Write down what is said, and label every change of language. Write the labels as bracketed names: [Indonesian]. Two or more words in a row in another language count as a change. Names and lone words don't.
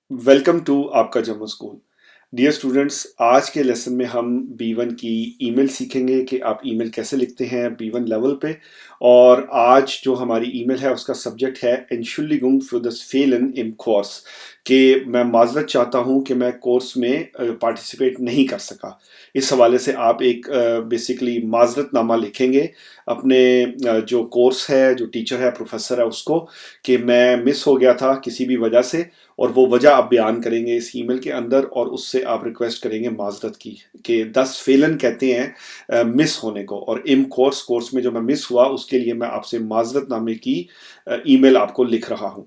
[English] welcome to [Urdu] آپکا جموں سکول. [English] dear students, [Urdu] آج کے لیسن میں ہم B1 کی ای میل سیکھیں گے کہ آپ ای میل کیسے لکھتے ہیں B1 لیول پہ. اور آج جو ہماری ای میل ہے اسکا سبجیکٹ ہے [German] Entschuldigung für das Fehlen im Kurs, [Urdu] کہ میں معذرت چاہتا ہوں کہ میں کورس میں پارٹیسپیٹ نہیں کر سکا. اس حوالے سے آپ ایک بیسکلی معذرت نامہ لکھیں گے اپنے جو کورس ہے، جو ٹیچر ہے، پروفیسر ہے اسکو، کہ میں مس ہو گیا تھا کسی بھی وجہ سے. اور وہ وجہ آپ بیان کریں گے اس ای میل کے اندر، اور اس سے آپ ریکویسٹ کریں گے معذرت کی، کہ [German] 10 Fehlen [Urdu] کہتے ہیں مس ہونے کو، اور [German] im Kurs [Urdu] میں جو میں مس ہوا اس کے لیے میں آپ سے معذرت نامے کی ای میل آپ کو لکھ رہا ہوں.